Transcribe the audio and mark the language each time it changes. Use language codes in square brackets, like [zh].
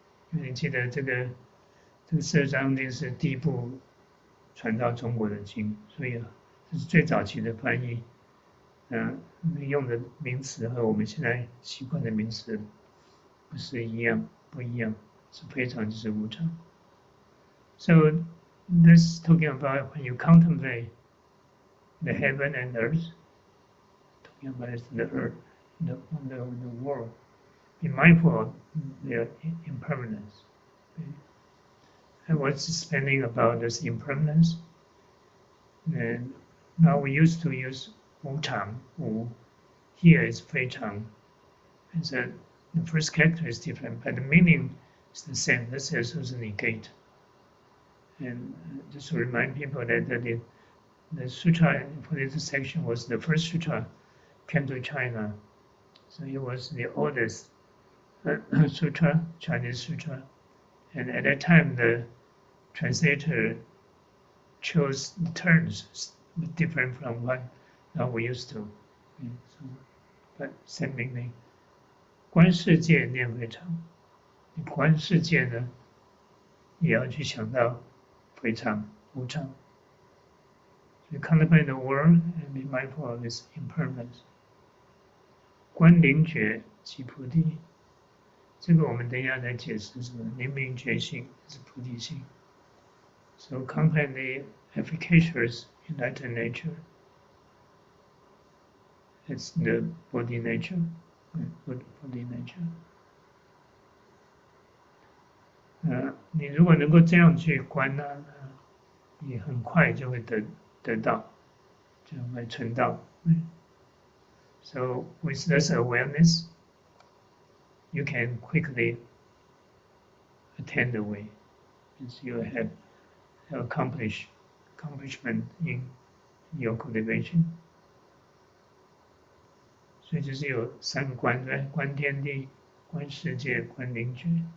[zh] 因为你记得这个12章经是第一部传到中国的经，所以这是最早期的翻译。用的名词和我们现在习惯的名词不一样，是非常就是无常。 [en] So this talking about when you contemplate the heaven and earth, talking about the earth, the world, be mindful of their impermanence. Okay? And what's explaining about this impermanence? And now we used to use 无常, wu. Here is 非常.And so the first character is different, but the meaning is the same. This is also negate. And just to remind people that the sutra for this section was the first sutra came to China. So it was the oldest sutra, Chinese sutra. And at that time, the translator chose the terms different from what now we used to. Okay, so, but same meaning. [zh] 观世界念非常，你观世界呢，也要去想到非常无常。 [en] You contemplate the world and be mindful of its impermanence. [zh] 观灵觉即菩提，这个我们等一下来解释什么灵明觉性是菩提性。 [en] So contemplate the efficacious enlightened nature. It's the body nature, body nature. [zh] 你如果能够这样去观呢，你很快就会得到，就会成道。 [en] So with this awareness, you can quickly attain the way, because you have accomplishment in your cultivation. [zh] 所以就是有三个观，观天地、观世界、观灵觉。